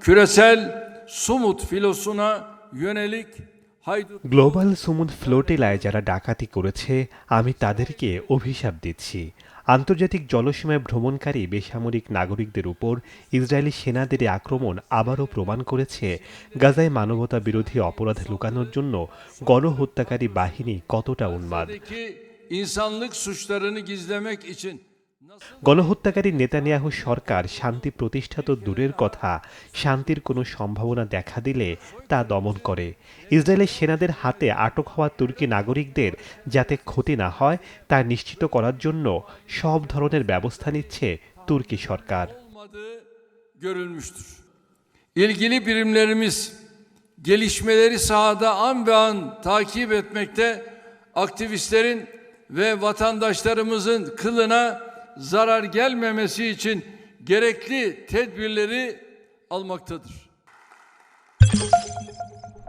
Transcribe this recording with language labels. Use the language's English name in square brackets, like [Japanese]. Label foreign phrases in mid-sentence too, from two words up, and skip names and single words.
[Turkish] küresel Sumut filosuna yönelik haydut [Bangla] গ্লোবাল সুমুদ ফ্লোটিলায় যারা ডাকাতি করেছে আমি তাদেরকে অভিশাপ দিচ্ছি। আন্তর্জাতিক জলসীমায় ভ্রমণকারী বেসামরিক নাগরিকদের উপর ইসরায়েলি সেনাদের এই আক্রমণ আবারও প্রমাণ করেছে গাজায় মানবতা বিরোধী অপরাধ লুকানোর জন্য গণহত্যাকারী বাহিনী কতটা উন্মাদ। [Turkish] insanlık suçlarını gizlemek için [Bangla] গণহত্যাকারী নেতানিয়াহু সরকার শান্তি প্রতিষ্ঠা তো দূরের কথা, শান্তির কোনো সম্ভাবনা দেখা দিলে তা দমন করে। ইসরায়েলের সেনাদের হাতে আটক হওয়া তুর্কি নাগরিকদের যাতে ক্ষতি না হয় তা নিশ্চিত করার জন্য সব ধরনের ব্যবস্থা নিচ্ছে তুর্কি সরকার। [Turkish] olmadığı görülmüştür. İlgili birimlerimiz gelişmeleri sahada an be an takip etmekte, aktivistlerin ve vatandaşlarımızın kılına zarar gelmemesi için gerekli tedbirleri almaktadır.